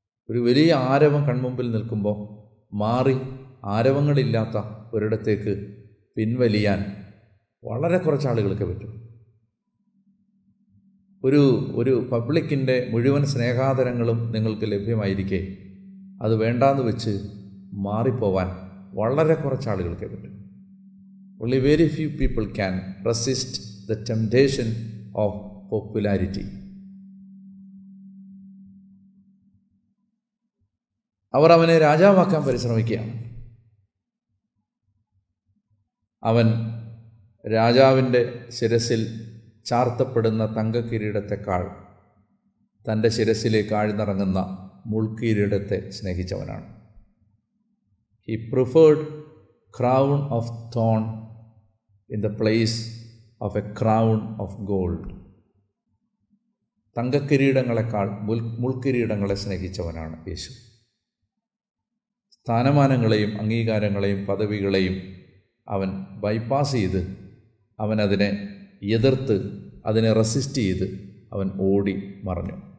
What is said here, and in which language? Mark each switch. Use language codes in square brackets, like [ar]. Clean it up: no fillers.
[ml] ഒരു വലിയ ആരവം കൺമുമ്പിൽ നിൽക്കുമ്പോൾ മാറി ആരവങ്ങളില്ലാത്ത ഒരിടത്തേക്ക് പിൻവലിയാൻ വളരെ കുറച്ച് ആളുകൾക്ക് പറ്റും. ഒരു പബ്ലിക്കിൻ്റെ മുഴുവൻ സ്നേഹാദരങ്ങളും നിങ്ങൾക്ക് ലഭ്യമായിരിക്കെ അത് വേണ്ടാന്ന് വെച്ച് മാറിപ്പോവാൻ വളരെ കുറച്ച് ആളുകൾക്കേ പറ്റും. [en] Only very few people can resist the temptation of popularity. [ml] അവർ അവനെ രാജാവാക്കാൻ പരിശ്രമിക്കുകയാണ്. അവൻ രാജാവിൻ്റെ ശിരസിൽ ചാർത്തപ്പെടുന്ന തങ്കക്കിരീടത്തെക്കാൾ തൻ്റെ ശിരസിലേക്ക് ആഴ്ന്നിറങ്ങുന്ന മുൾക്കിരീടത്തെ സ്നേഹിച്ചവനാണ്. [en] He preferred crown of thorn in the place of a crown of gold. [ml] തങ്കക്കിരീടങ്ങളെക്കാൾ മുൾക്കിരീടങ്ങളെ സ്നേഹിച്ചവനാണ് യേശു. സ്ഥാനമാനങ്ങളെയും അംഗീകാരങ്ങളെയും പദവികളെയും അവൻ ബൈപ്പാസ് ചെയ്ത്, അവൻ അതിനെ എതിർത്ത്, അതിനെ റെസിസ്റ്റ് ചെയ്ത് അവൻ ഓടി മറഞ്ഞു.